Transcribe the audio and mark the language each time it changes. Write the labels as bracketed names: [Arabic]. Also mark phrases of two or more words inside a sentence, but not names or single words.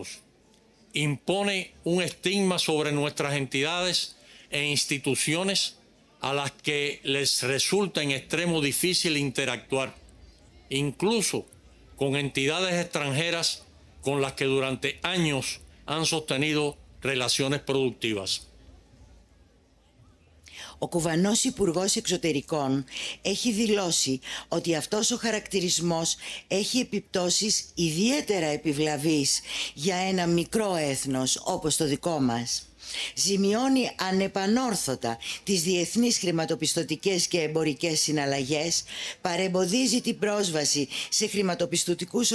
[Spanish] Impone un estigma sobre nuestras entidades e instituciones a las que les resulta en extremo difícil interactuar, incluso con entidades extranjeras con las que durante años han sostenido relaciones productivas. [Greek] Ο Κουβανός Υπουργός Εξωτερικών έχει δηλώσει ότι αυτός ο χαρακτηρισμός έχει επιπτώσεις ιδιαίτερα επιβλαβείς για ένα μικρό έθνος όπως το δικό μας. Ζημιώνει ανεπανόρθωτα τις διεθνείς χρηματοπιστωτικές και εμπορικές συναλλαγές, παρεμποδίζει την πρόσβαση σε χρηματοπιστωτικούς